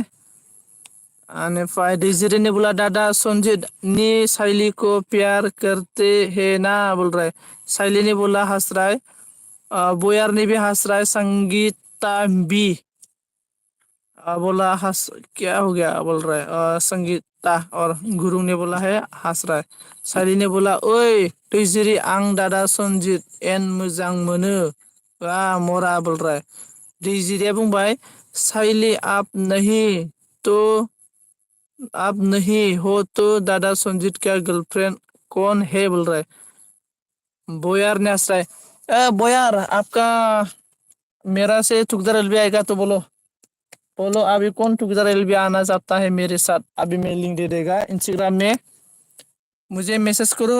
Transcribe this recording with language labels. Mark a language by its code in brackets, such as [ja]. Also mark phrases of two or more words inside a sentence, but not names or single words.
[hi] अनिफ्राय डेजिरे ने बोला दादा संजीत ने साइली को प्यार करते हैं ना बोल रहा है। साइली ने बोला हंस रहा है। बोयार ने भी हंस रहा है। संगीता भी बोला हंस क्या हो गया बोल रहा है। संगीता और गुरु ने बोला है हंस रहा है। साइली ने बोला ओए डेजिरे आं दादा संजीत [brx] एन मोजां मोनो मोरा [hi] बोल रहा है। डेजिरे बुंबाय साइली आप नहीं हो तो दादा संजीत का गर्लफ्रेंड कौन है बोल रहा है। बोयार ने हंस रहा है बोयार आपका मेरा से टुगेदर एलबी आएगा तो बोलो बोलो अभी कौन टुगेदर एलबी आना चाहता है मेरे साथ अभी मैं लिंक दे देगा इंस्टाग्राम में मुझे मैसेज करो।